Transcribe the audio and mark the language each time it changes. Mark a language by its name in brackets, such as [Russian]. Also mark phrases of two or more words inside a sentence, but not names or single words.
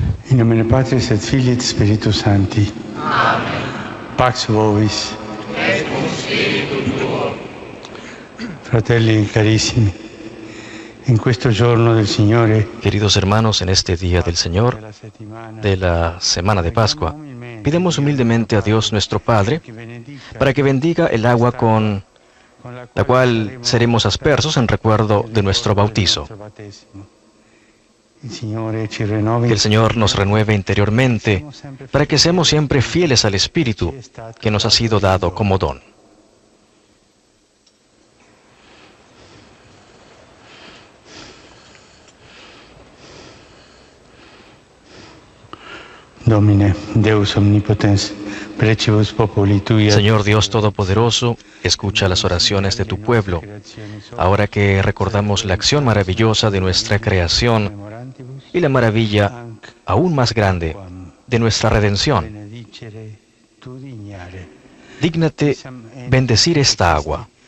[Latin] In nomine Patris et Filii et Spiritus Sancti. Amen. Pax vobis. Et cum spiritu tuo. [Italian] Fratelli carissimi, en questo giorno del Signore, [Spanish] Queridos hermanos, en este día del Señor, de la semana de Pascua, pidemos humildemente a Dios nuestro Padre para que bendiga el agua con la cual seremos aspersos en recuerdo de nuestro bautizo. Que el Señor nos renueve interiormente para que seamos siempre fieles al Espíritu que nos ha sido dado como don. [Latin] Domine, Deus omnipotens, precibus populi tui. [Spanish] Señor Dios Todopoderoso, escucha las oraciones de tu pueblo. Ahora que recordamos la acción maravillosa de nuestra creación y la maravilla aún más grande de nuestra redención, dígnate bendecir esta agua.